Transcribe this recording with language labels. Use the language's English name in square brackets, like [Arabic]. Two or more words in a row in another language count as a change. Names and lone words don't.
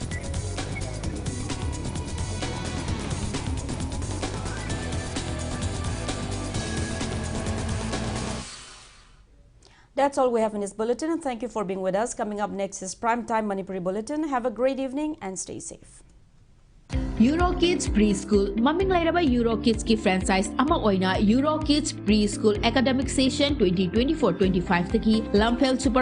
[English] That's all we have in this bulletin. Thank you for being with us. Coming up next is Primetime Manipuri Bulletin. Have a great evening and stay safe. [Manipuri] Eurokids Preschool Maming Lairaba Eurokids ki franchise ama oina Eurokids Preschool Academic Session 2024-25 taki Lamphel Supermarket